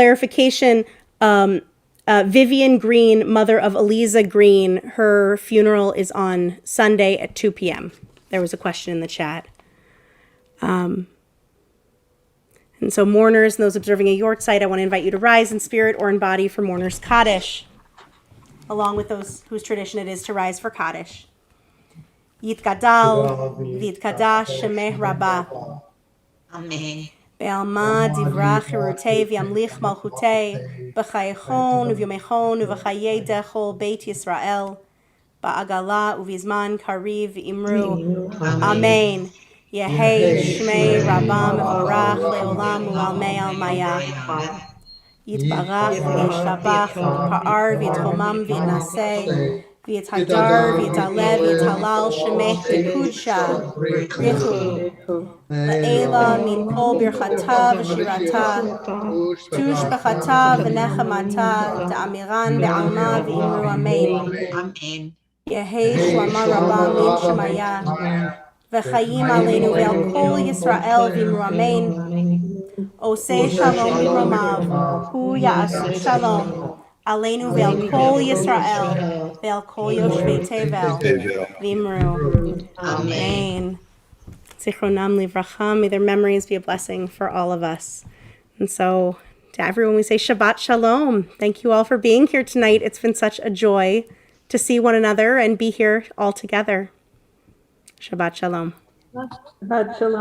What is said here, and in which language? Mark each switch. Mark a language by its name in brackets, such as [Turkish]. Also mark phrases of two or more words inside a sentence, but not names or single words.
[English] And yes, clarification, Vivian Green, mother of Eliza Green, her funeral is on Sunday at 2 p.m. There was a question in the chat. And so mourners and those observing a Yortzeit, I want to invite you to rise in spirit or in body for mourners Kaddish, along with those whose tradition it is to rise for Kaddish. [Aramaic] יתגדל ויתקדש שמה רבא. Amen. בעלמא די ברא כרעותה וימליך מלכותה בחייכון וביומיכון ובחיי דכל בית ישראל בעגלא ובזמן קריב אמרו. אמן. יהא שמה רבא מברך לעלם ולעלמי עלמיא. יתברך וישתבח ויתפאר ויתרומם ויתנשא ויתהדר ויתעלה ויתהלל שמה דקודשא בריך הוא. לעלא מן כל ברכתא ושירתא תשבחתא ונחמתא דאמירן בעלמא ואמרו אמן. Amen. יהא שלמא רבא מן שמיא וחיים עלינו ועל כל ישראל ואמרו אמן. [Hebrew] עושה שלום במרומיו הוא יעשה שלום עלינו ועל כל ישראל ועל כל יושבי תבל ואמרו אמן. זכרונם לברכה, [English] may their memories be a blessing for all of us. And so to everyone we say [Hebrew] שבת שלום. [English] Thank you all for being here tonight. It's been such a joy to see one another and be here all together. [Hebrew] שבת שלום. שבת שלום.